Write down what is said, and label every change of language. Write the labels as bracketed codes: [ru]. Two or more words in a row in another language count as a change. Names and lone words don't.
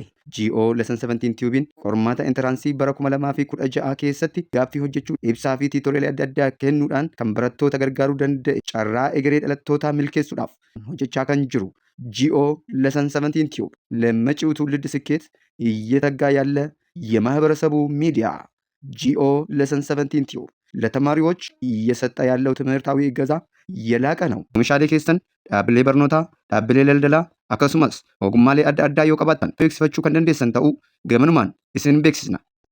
[om] GO Lesson 17 Tubein qormaata entiraansii bara 2016 keessatti gaaffii hojjechuu ibsaa fi tiitolee adda addaa kennuudhaan kan barattoota gargaaruu danda'e carraa egeree dhalattootaa milkeessuudhaaf hojjechaa kan jiru GO Lesson 17 Tube [am] ለመጪው ትውልድ ስኬት እየተጋ ያለ የማህበረሰቡ ሚዲያ [om] GO Lesson 17 Tube [am] ለተማሪዎች እየሰጠ ያለው ትምህርታዊ እገዛ የላቀ ነው። [om] Oomishaalee keessan dhaabbilee barnootaa, dhaabbilee daldalaa akkasumas ogummaalee adda addaa yoo qabaattan beeksifachuu kan dandeessan ta'uu gamanumaan isin beeksisna.